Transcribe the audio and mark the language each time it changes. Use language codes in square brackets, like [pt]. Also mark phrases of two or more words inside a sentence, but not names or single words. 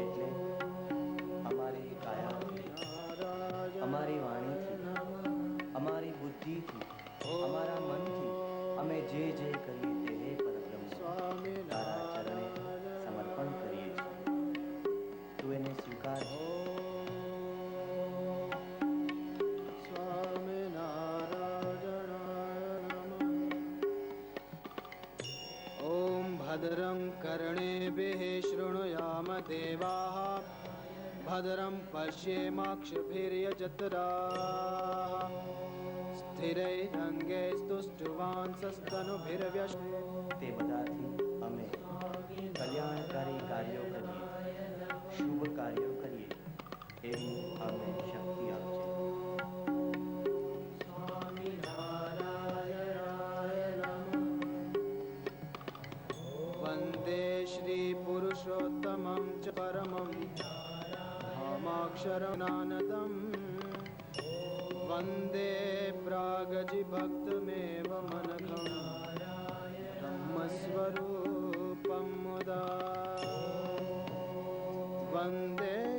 [gu] એટલે અમારી કાયાથી, અમારી વાણીથી, અમારી બુદ્ધિથી, અમારા મનથી અમે જે જે કરીએ તે હે પરબ્રહ્મ તારા ચરણે સમર્પણ કરીએ છીએ. તું એને સ્વીકાર કર. [sa] भद्रं कर्णेभिः शृणुयाम देवाः भद्रं पश्येमाक्षभिर्यजत्राः स्थिरैरङ्गैस्तुष्टुवांसस्तनुभिर्व्यष्टे. [gu] તે બધાથી અમે કલ્યાણકારી કાર્યો કરીએ, શુભ કાર્યો કરીએ એવી અમને શક્તિ આપજે. [sa] वन्दे श्रीपुरुषोत्तमं च परमं धामाक्षरनानदम् वन्दे प्रागजिभक्तमेव मनघं ब्रह्मस्वरूपं मुदा वन्दे